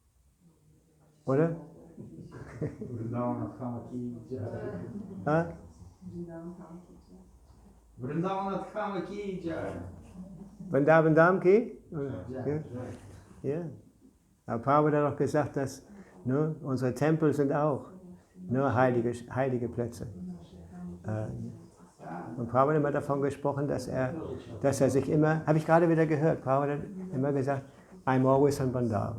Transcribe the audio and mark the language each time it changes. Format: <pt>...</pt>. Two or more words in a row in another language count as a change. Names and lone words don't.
<de>Oder?</de> <hi>वृंदावन धाम की जय. वृंदावन धाम की?</hi> <de>Ja. Ja. Aber Prabhupada hat doch gesagt, dass unsere Tempel sind auch nur heilige Plätze. Und Prabhupada hat immer davon gesprochen, dass er sich immer, habe ich gerade wieder gehört, Prabhupada hat immer gesagt,</de> <en>I'm always in Vrindavan.</en>